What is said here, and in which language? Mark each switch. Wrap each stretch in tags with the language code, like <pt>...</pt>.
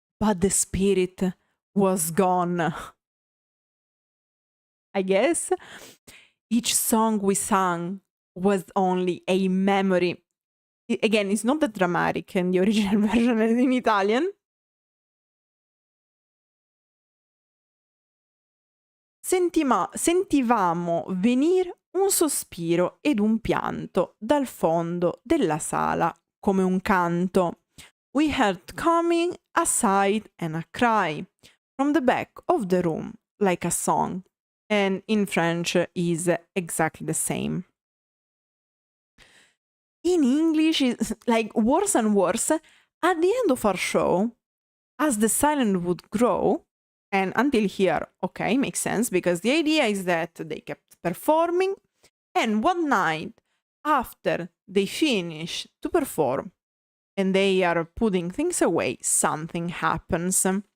<en>But the spirit was gone. I guess each song we sang was only a memory. Again, it's not that dramatic in the original version in Italian.</en> <it>Sentivamo venire un sospiro ed un pianto dal fondo della sala come un canto.</it> <en>We heard coming a sigh and a cry from the back of the room like a song. And in French is exactly the same. In English, it's like worse and worse. At the end of our show, as the silence would grow, and until here, okay, makes sense, because the idea is that they kept performing, and one night after they finish to perform and they are putting things away, something happens.</en>